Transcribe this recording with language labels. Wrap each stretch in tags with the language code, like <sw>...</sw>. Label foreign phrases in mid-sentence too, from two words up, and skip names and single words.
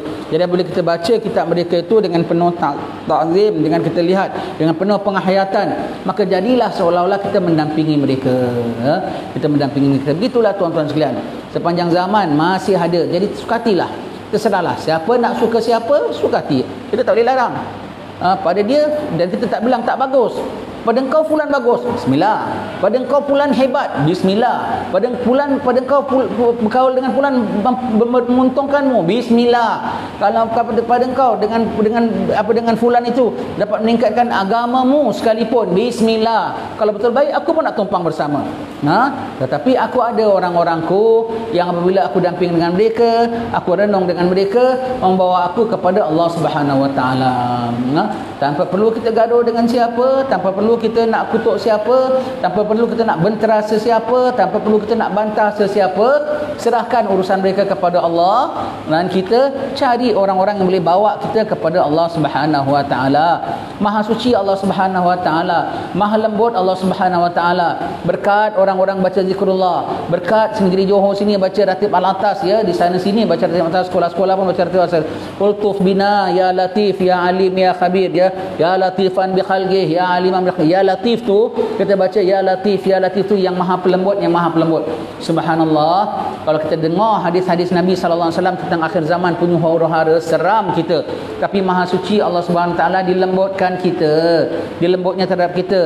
<ms>Jadi bila kita baca kitab mereka itu dengan penuh ta'zim, dengan kita lihat dengan penuh penghayatan, maka jadilah seolah-olah kita mendampingi mereka. Kita mendampingi mereka. Begitulah tuan-tuan sekalian. Sepanjang zaman masih ada. Jadi sukatilah. Terserahlah. Siapa nak suka siapa, sukati. Kita tak boleh larang. Pada dia, dan kita tak bilang tak bagus. Pada engkau fulan bagus, bismillah. Pada engkau fulan hebat, bismillah. Pada engkau berkaul dengan fulan menguntungkanmu, bismillah. Kalau pada engkau dengan fulan itu dapat meningkatkan agamamu sekalipun, bismillah. Kalau betul baik, aku pun nak tumpang bersama. Tetapi aku ada orang-orangku yang apabila aku damping dengan mereka, aku renung dengan mereka, membawa aku kepada Allah</ms> <ar>سبحانه وتعالى.</ar> <ms>Tanpa perlu kita gaduh dengan siapa, tanpa perlu kita nak kutuk siapa, tanpa perlu kita nak bentera sesiapa, tanpa perlu kita nak bantah sesiapa. Serahkan urusan mereka kepada Allah, dan kita cari orang-orang yang boleh bawa kita kepada Allah</ms> <ar>سبحانه وتعالى.</ar> <ms>Maha suci Allah</ms> <ar>سبحانه وتعالى,</ar> <ms>maha lembut Allah</ms> <ar>سبحانه وتعالى.</ar> <ms>Berkat orang-orang baca zikrullah, berkat negeri Johor sini baca ratib al-atas, ya, di sana sini baca ratib al-atas, sekolah-sekolah pun baca ratib al-atas.</ms> <ar>ألطف بنا يا لطيف يا عليم يا خبير، يا لطيفا بخلقه يا عليما ب</ar> <ms>Ya Latif tu, kita baca Ya Latif tu yang Maha Pelembut, yang Maha Pelembut. Subhanallah, kalau kita dengar hadis-hadis Nabi</ms> <ar>صلى الله عليه وسلم</ar> <ms>tentang akhir zaman punya huru-hara, seram kita. Tapi Maha Suci Allah</ms> <ar>سبحانه وتعالى</ar> <ms>dilembutkan kita, dilembutnya terhadap kita.</ms>